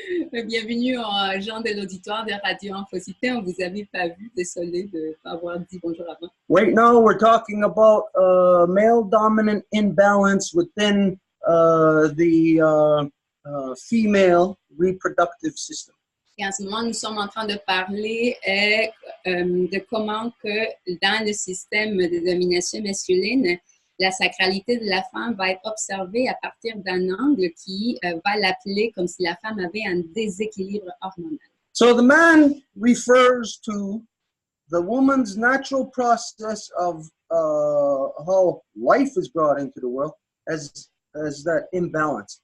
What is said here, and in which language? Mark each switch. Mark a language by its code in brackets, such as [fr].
[fr] Bienvenue aux gens de l'auditoire de Radio Infocité. On vous avait pas vu, désolé de ne pas avoir dit bonjour avant. [en] Right now, we're talking about male dominant imbalance within the female reproductive system. [fr] Et en ce moment, nous sommes en train de parler de comment que dans le système de domination masculine, la sacralité de la femme va être observée à partir d'un angle qui va l'appeler comme si la femme avait un déséquilibre hormonal. [en] So the man refers to the woman's natural process of how life is brought into the world as that imbalance.